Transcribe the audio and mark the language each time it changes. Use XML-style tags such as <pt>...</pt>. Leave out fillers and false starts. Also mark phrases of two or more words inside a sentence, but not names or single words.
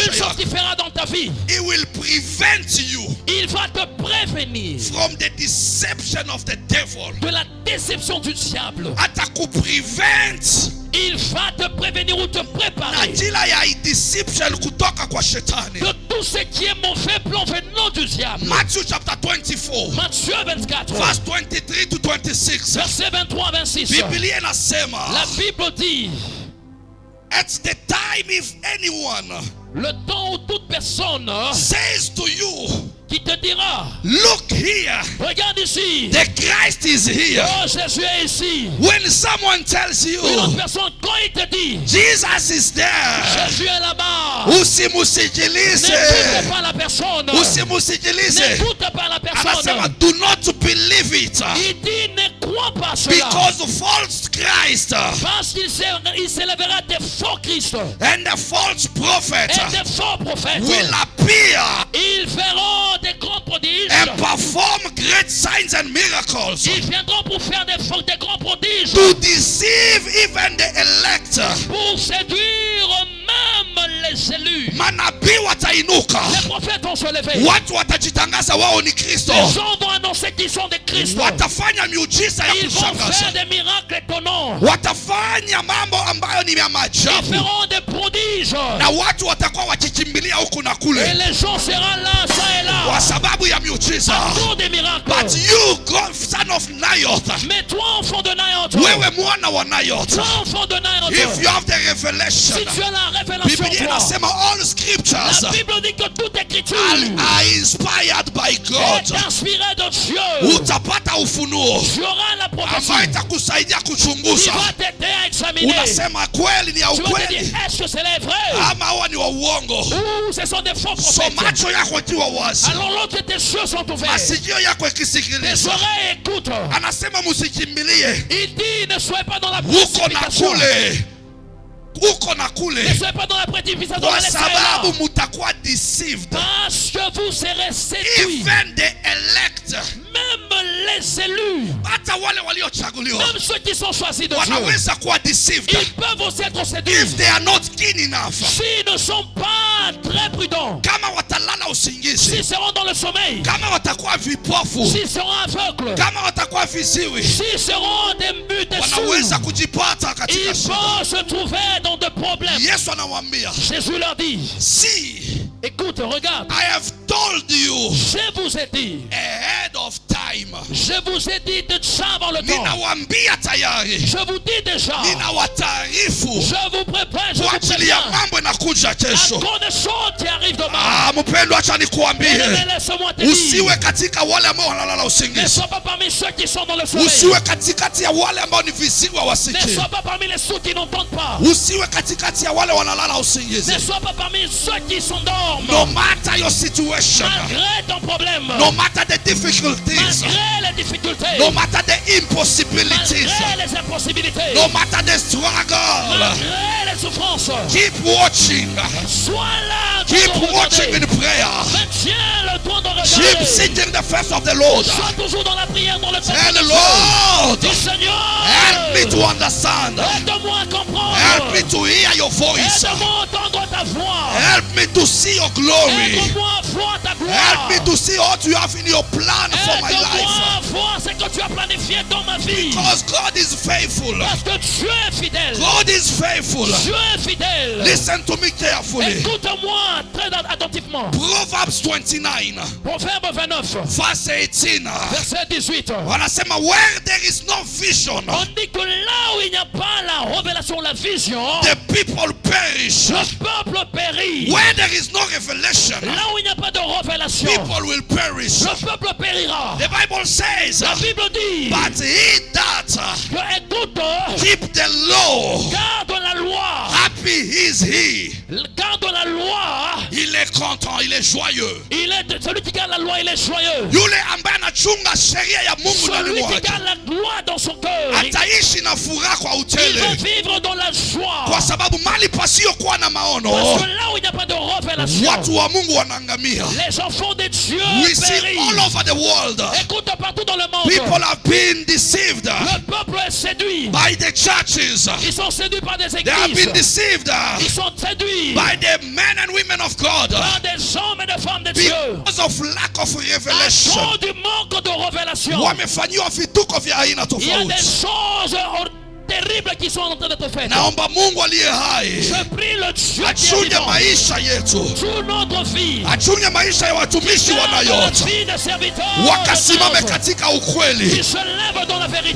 <fr>une chose</fr> <sw>yako,</sw> <fr>qu'il fera dans ta vie,</fr> <en>he will prevent you</en> <fr>il va te prévenir</fr> <en>from the deception of the devil.</en> <fr>de la déception du diable.</fr> <sw>Atakuprevent</sw> <fr>Il va te prévenir ou te</fr> <sw>na</sw> <fr>préparer</fr> <sw>jila ya deception kutoka kwa shetani.</sw> <fr>de tout ce qui est mauvais plan venant du diable.</fr> <en>Matthew chapter 24</en> <fr>Matthieu 24,</fr> <en>verse 23 to 26.</en> <fr>verset 23 à 26.</fr> <sw>Biblia inasema,</sw> <fr>La Bible dit,</fr> <en>at the time if anyone</en> <fr>le temps où toute personne</fr> <en>says to you,</en> <fr>qui te dira,</fr> <en>look here,</en> <fr>regarde ici,</fr> <en>the Christ is here.</en> <fr>oh Jésus est ici.</fr> <en>When someone tells you,</en> <fr>Une autre personne, quand il te dit,</fr> <en>Jesus is there,</en> <fr>Jésus est là-bas,</fr> <sw>usimusikilize,</sw> <fr>n'écoute pas la personne.</fr> <sw>usimusikilize.</sw> <fr>N'écoute pas la</fr> <sw>Anasema,</sw> <fr>personne.</fr> <en>do not believe it,</en> <fr>Il dit, ne crois pas cela.</fr> <en>because false Christ</en> <fr>Parce qu'il s'élèvera des faux Christ</fr> <en>and the false prophet</en> <fr>et des faux prophètes.</fr> <en>will appear</en> <fr>Ils feront des grands prodiges.</fr> <en>and perform great signs and miracles</en> <fr>Ils viendront pour faire des grands prodiges.</fr> <en>to deceive even the elect.</en> <fr>Pour séduire même les élus.</fr> <sw>Manabii watainuka,</sw> <fr>Les prophètes vont se lever.</fr> <sw>watu watajitangaza wao ni Kristo,</sw> <fr>Les gens vont annoncer qu'ils sont des Christ.</fr> <sw>watafanya miujiza ya</sw> <fr>Ils vont faire</fr> <sw>kushangaza,</sw> <fr>des miracles étonnants.</fr> <sw>watafanya mambo ambayo ni ya</sw> <fr>Ils</fr> <sw>maajabu,</sw> <fr>feront des prodiges.</fr> <sw>na watu watakuwa wakikimbilia huku na</sw> <fr>Et</fr> <sw>kule</sw> <fr>les gens seront là, ça et</fr> <sw>kwa</sw> <fr>là.</fr> <sw>sababu ya miujiza.</sw> <fr>Pour des miracles.</fr> <en>But you, God, son of Nayoth,</en> <fr>Mais toi, enfant de Nayoth,</fr> <sw>wewe mwana wa Nayoth,</sw> <fr>toi, enfant de Nayoth,</fr> <en>if you have the</en> <fr>si</fr> <en>revelation,</en> <fr>tu as la révélation,</fr> <sw>Biblia</sw> <fr>toi,</fr> <en>inasema all scriptures</en> <fr>la Bible dit que toute écriture</fr> <en>are inspired by</en> <fr>est</fr> <en>God.</en> <fr>inspirée de Dieu.</fr> <sw>Utapata ufunuo</sw> <fr>Tu auras la prophétie</fr> <sw>ambayo itakusaidia</sw> <fr>qui</fr> <sw>kuchunguza,</sw> <fr>va t'aider à examiner.</fr> <sw>unasema kweli ni ya</sw> <fr>Tu vas te</fr> <sw>ukweli</sw> <fr>dire, est-ce que c'est les vrais</fr> <sw>ama hawa ni wa uongo.</sw> <fr>ou ce sont des faux So prophètes?</fr> <sw>macho yako ikiwa wazi,</sw> <fr>Alors l'autre, tes yeux sont ouverts.</fr> <sw>masikio yako</sw> <fr>Tes</fr> <sw>ikisikiliza,</sw> <fr>oreilles écoutent.</fr> <sw>anasema musikimbilie</sw> <fr>Il dit, ne soyez pas dans la</fr> <sw>huko na</sw> <fr>précipitation.</fr> <sw>kule, huko na</sw> <fr>Ne</fr> <sw>kule,</sw> <fr>soyez pas dans la précipitation.</fr> <sw>kwa</sw> <fr>Laissez là.</fr> <sw>sababu mutakuwa deceived.</sw> <fr>Parce que vous serez séduits.</fr> <en>Even the elect,</en> <fr>Même les élus,</fr> <sw>hata wale waliochaguliwa</sw> <fr>même ceux qui sont choisis de Dieu,</fr> <sw>wanaweza kuwa deceived</sw> <fr>ils peuvent aussi être séduits</fr> <en>if they are not keen enough.</en> <fr>s'ils ne sont pas très prudents,</fr> <sw>Kama watalala usingizi,</sw> <fr>s'ils seront dans le sommeil,</fr> <sw>kama watakuwa vipofu,</sw> <fr>s'ils seront aveugles,</fr> <sw>kama watakuwa viziwi,</sw> <fr>s'ils seront des muts, des</fr> <sw>wanaweza</sw> <fr>sourds,</fr> <sw>kujipata katika</sw> <fr>ils</fr> <sw>shida.</sw> <fr>vont se trouver dans des problèmes.</fr> <sw>Yesu anamwambia,</sw> <fr>Jésus leur dit,</fr> <en>see,</en> <fr>écoute, regarde,</fr> <en>I have told you</en> <fr>je vous ai dit,</fr> <en>ahead of time.</en> <fr>je vous ai dit déjà avant le temps,</fr> <sw>Ninawaambia tayari,</sw> <fr>je vous dis déjà,</fr> <sw>ninawataarifu</sw> <fr>je vous prépare, je</fr> <sw>kwa</sw> <fr>vous</fr> <sw>ajili ya</sw> <fr>préviens,</fr> <sw>mambo inakuja</sw> <fr>à</fr> <sw>kesho.</sw> <fr>cause des choses qui arrivent demain.</fr> <sw>Ah, mpendwa, acha nikuambie,</sw> <fr>Bien-aimé, laisse-moi te dire,</fr> <sw>usiwe katika wale ambao wanalala</sw> <fr>ne</fr> <sw>usingizi,</sw> <fr>sois pas parmi ceux qui sont dans le sommeil.</fr> <sw>usiwe katikati ya wale ambao ni viziwi</sw> <fr>Ne</fr> <sw>wasikii,</sw> <fr>sois pas parmi les sourds qui n'entendent pas.</fr> <sw>usiwe katikati ya wale wanalala usingizi.</sw> <fr>Ne sois pas parmi ceux qui s'endorment.</fr> <en>No matter your situation,</en> <fr>Malgré ton problème,</fr> <en>no matter the difficulties,</en> <fr>malgré les difficultés,</fr> <en>no matter the impossibilities,</en> <fr>malgré les impossibilités,</fr> <en>no matter the struggle,</en> <fr>malgré les souffrances,</fr> <en>keep watching,</en> <fr>sois là.</fr> <en>keep</en> <fr>de</fr> <en>watching</en> <fr>regarder.</fr> <en>in prayer,</en> <fr>Maintiens le temps de</fr> <en>keep</en> <fr>regarder.</fr> <en>seeking the face of the Lord.</en> <fr>Sois toujours dans la prière, dans le</fr> <en>Tell</en> <fr>fait</fr> <en>the</en> <fr>de</fr> <en>Lord,</en> <fr>Dis Seigneur,</fr> <en>help me to understand,</en> <fr>aide-moi à comprendre.</fr> <en>help me to hear your voice,</en> <fr>Aide-moi à entendre ta voix.</fr> <en>help me to see your glory,</en> <fr>Aide-moi à voir ta gloire.</fr> <en>help me to see what you have in your plan for my</en> <fr>Aide-moi</fr> <en>life,</en> <fr>à voir ce que tu as planifié dans ma vie.</fr> <en>because God is faithful.</en> <fr>Parce que Dieu est fidèle.</fr> <en>God is faithful.</en> <fr>Dieu est fidèle.</fr> <en>Listen to me carefully.</en> <fr>Écoute-moi très attentivement.</fr> <en>Proverbs 29</en> <fr>Proverbe 29,</fr> <en>verse 18</en> <fr>verset 18.</fr> <sw>wanasema,</sw> <en>where there is no vision,</en> <fr>On dit que là où il n'y a pas la révélation, la vision,</fr> <en>the people perish.</en> <fr>le peuple périt.</fr> <en>Where there is no revelation,</en> <fr>Là où il n'y a pas de révélation,</fr> <en>people will perish.</en> <fr>le peuple périra.</fr> <en>The Bible says,</en> <fr>La Bible dit</fr> <en>but he that</en> <fr>que écoute,</fr> <en>keep the law</en> <fr>garde la loi,</fr> <en>Happy is he.</en> <fr>Garde la loi. Il est content, il est joyeux. Celui qui garde la loi, il est joyeux.</fr> <sw>Yule ambaye anachunga sheria ya Mungu ndani</sw> <fr>Celui qui</fr> <sw>mwake</sw> <fr>garde la loi dans son cœur,</fr> <sw>ataishi na furaha kwa</sw> <fr>il</fr> <sw>utele,</sw> <fr>va vivre dans la joie.</fr> <sw>kwa sababu mali pasiyokuwa na maono</sw> <fr>Parce que là où il n'y a pas de révélation,</fr> <sw>watu wa Mungu wanaangamia.</sw> <fr>les enfants de Dieu</fr> <en>We see all</en> <fr>périssent.</fr> <en>over the world</en> <fr>Écoute, partout dans le monde,</fr> <en>people have been deceived</en> <fr>le peuple est séduit.</fr> <en>by the churches.</en> <fr>Ils sont séduits par des</fr> <en>They have been</en> <fr>églises.</fr> <en>deceived</en> <fr>Ils sont séduits</fr> <en>by the men and women of God</en> <fr>par des hommes et des femmes de Dieu.</fr> <en>because of lack of</en> <fr>À</fr> <en>revelation.</en> <fr>cause du manque de révélation,</fr> <sw>Wamefanyiwa vituko vya aina</sw> <fr>il y a des</fr> <sw>tofauti.</sw> <fr>choses terribles qui sont en train d'être faites.</fr> <sw>Naomba Mungu aliye hai</sw> <fr>Je prie le Dieu qui est</fr> <sw>achunge</sw> <fr>vivant.</fr> <sw>maisha yetu,</sw> <fr>Toute notre vie,</fr> <sw>achunge maisha ya watumishi</sw> <fr>garde la</fr> <sw>wanayota,</sw> <fr>vie des serviteurs,</fr> <sw>wakasimame</sw> <fr>de</fr> <sw>katika</sw> <fr>Dieu,</fr> <sw>ukweli,</sw> <fr>qui se lèvent dans la vérité,</fr>